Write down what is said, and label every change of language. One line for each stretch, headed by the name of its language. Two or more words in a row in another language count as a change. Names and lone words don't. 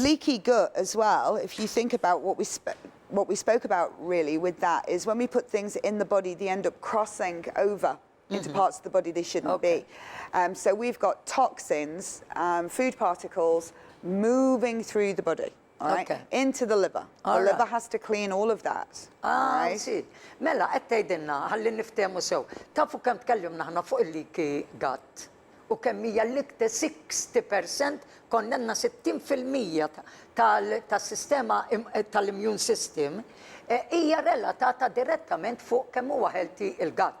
English: Leaky gut as well, if you think about what we spoke about really with that, is when we put things in the body, they end up crossing over into parts of the body they shouldn't be. So we've got toxins, food particles, moving through the body. All right, into the liver. The liver has to clean all of that. Right? See.
Maltese: Mela, għettajdinna, ħalli niftemu sew. Tafu kem tkellimna ħna fuq il-
English: leaky gut.
Maltese: U kemm hija l-iktar 60% konnenna 60% tal-sistema tal-
English: immune system
Maltese: hija relatata direttament fuq kemm huwa healthy il-gut.